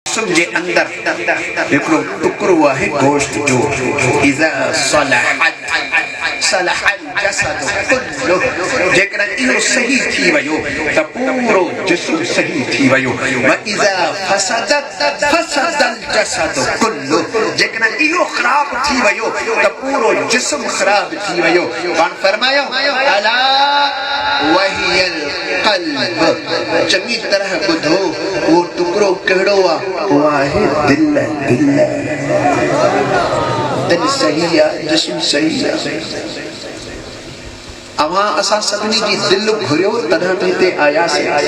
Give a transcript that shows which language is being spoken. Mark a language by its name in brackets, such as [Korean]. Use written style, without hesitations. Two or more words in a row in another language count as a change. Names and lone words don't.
[Sindhi] जिस्म जे अंदर हिकिड़ो टुकड़ो आहे गोश्त जो [Arabic] إذا صلح الجسد كله [Sindhi] जेकॾहिं इहो सही थी वियो त पूरो जिस्म सही थी वियो [Arabic] وإذا فسدت فسد الجسد كله [Sindhi] जेकॾहिं इहो ख़राब थी वियो त पूरो जिस्म ख़राब थी वियो पाण फरमायो [Arabic] ألا وهي القلب [Sindhi] चङी तरह ॿुधो उहो टुकड़ो कहिड़ो आहे उहो आहे दिल दिल सही आहे जिस्म सही आहे अवां असां सभिनी जी दिल घुरियो तॾहिं त हिते आयासीं